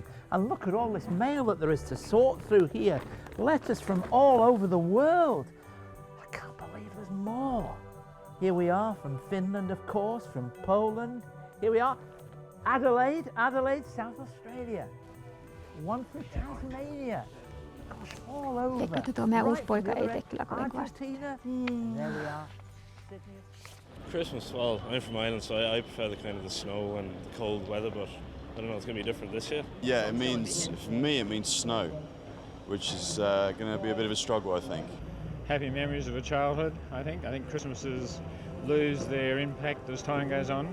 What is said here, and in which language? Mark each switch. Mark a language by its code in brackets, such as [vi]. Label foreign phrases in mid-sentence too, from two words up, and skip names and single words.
[en] And look at all this mail that there is to sort through here, letters from all over the world. I can't believe there's more. Here we are from Finland, of course, from Poland. Here we are, Adelaide, South Australia. One from Tasmania. Gosh, all over. [fi] Eikö tuo meidän uusi poika ei tee kyllä kovin kovasti. [en] Argentina. There we are. Sydney. Christmas, well, I'm from Ireland, so I prefer the kind of the snow and the cold weather, but I don't know, it's going to be different this year. Yeah, it means, for me, it means snow, which is going to be a bit of a struggle, I think. Happy memories of a childhood, I think. I think Christmases lose their impact as time goes on.